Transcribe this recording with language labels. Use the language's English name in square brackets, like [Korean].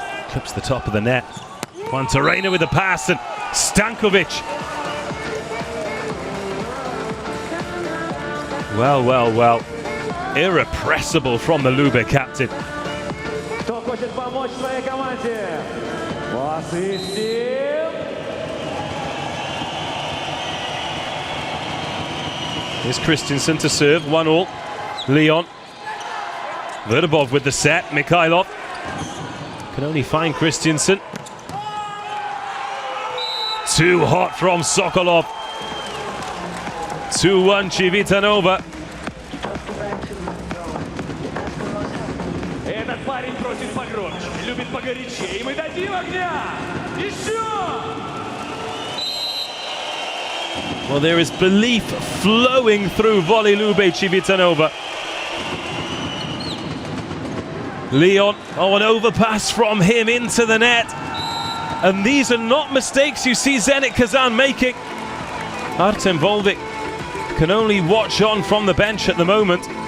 [English] Tips the top of the net. Quantarena with the pass, and Stankovic. Well. Irrepressible from the Lube captain. [Russian] Кто хочет помочь своей команде? Ассистент. [English] Here's Christensen to serve, 1-1. Leon. Verbov with the set. Mikhailov can only find Christensen. Too hot from Sokolov. 2-1 Civitanova. [Russian] Этот парень просит погромче, любит погорячее, и мы дадим огня! Еще! [English] Well, there is belief flowing through Volley Lube Civitanova. Leon, an overpass from him into the net. And these are not mistakes you see Zenit Kazan making. Artem Volvik can only watch on from the bench at the moment.